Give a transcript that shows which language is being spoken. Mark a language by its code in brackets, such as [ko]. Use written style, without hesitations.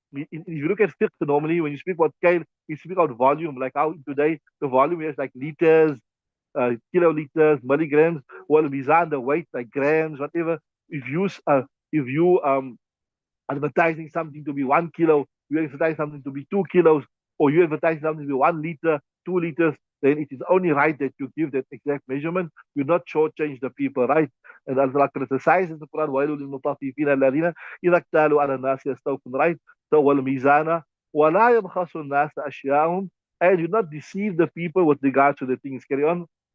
[en] If you look at fiqh, normally when you speak about scale, you speak about volume, like how today the volume is like liters, kiloliters, milligrams, well, mizan, the weight, like grams, whatever. If you advertising something to be 1 kilo, you advertise something to be 2 kilos, or you advertise something to be 1 liter, 2 liters, then it is only right that you give that exact measurement. You not shortchange the people, right? And Allah criticizes the Quran, [ar] وَيْلُ لِلْمُطَفِّفِينَ الَّذِينَ إِذَا اكْتَالُوا عَلَى النَّاسِ يَسْتَوْفُونَ, right? [en] So [ar] وَالْمِيزَانَ وَلَا يَبْخَسُ النَّاسَ أَشْيَاءَهُمْ, [en] and you not deceive the people with regard to the things. Carry on.